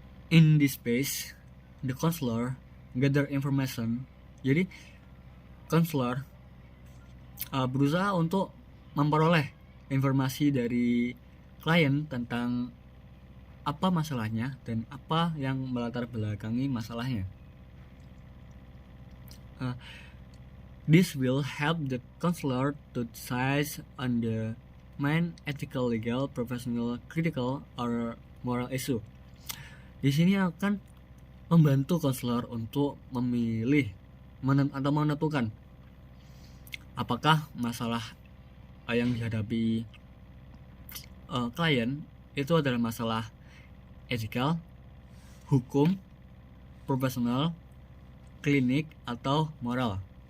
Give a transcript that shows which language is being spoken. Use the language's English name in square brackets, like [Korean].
[English] In this phase, the counselor gather information. [Indonesian] Jadi, counselor berusaha untuk memperoleh informasi dari klien tentang apa masalahnya dan apa yang melatar belakangi masalahnya. [English] This will help the counselor to decide on the main ethical, legal, professional, critical, or moral issue. [Indonesian] Di sini akan membantu konselor untuk memilih atau menentukan apakah masalah yang dihadapi klien itu adalah masalah etikal, hukum, profesional, klinik, atau moral.